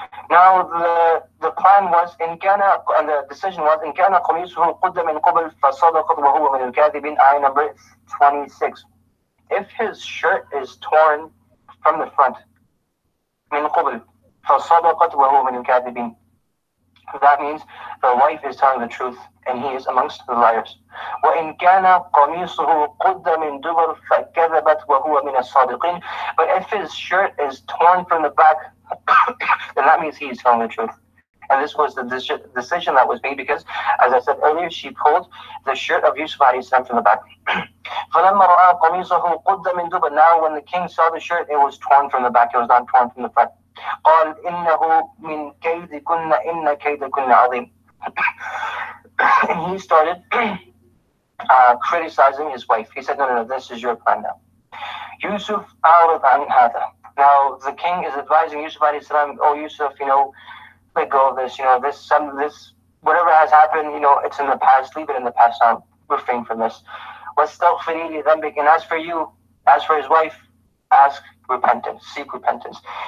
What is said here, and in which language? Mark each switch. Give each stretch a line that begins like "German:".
English: Now the plan was in Ghana, and the decision was in Ghana
Arabic: قميصه قد من قبل فصدقت وهو من الكاذبين.
English: Ayah number 26. If his shirt is torn from the front,
Arabic: من قبل فصدقت وهو من الكاذبين,
English: that means the wife is telling the truth and he is amongst the liars.
Arabic: وإن كان قميصه قد من دبر فكذبت وهو من الصادقين.
English: But if his shirt is torn from the back, then that means he is telling the truth. And this was the decision that was made because, as I said earlier, she pulled the shirt of Yusuf alayhi salam from the back.
Arabic: فلما رأى قميصه قد من دبر.
English: Now when the king saw the shirt, it was torn from the back, it was not torn from the front.
Arabic: قال إنه من كيدكن إن كيدكن عظيم.
English: And he started criticizing his wife. He said, no, this is your plan now.
Arabic: Yusuf أعرض عن هذا.
English: Now the king is advising Yusuf alayhi salam, oh Yusuf, let go of this, this, whatever has happened, it's in the past, leave it in the past now, refrain from this.
Arabic: وَاسْتَغْفِرِي لِذَنْبِكَ.
English: And as for you, as for his wife, ask repentance, seek repentance.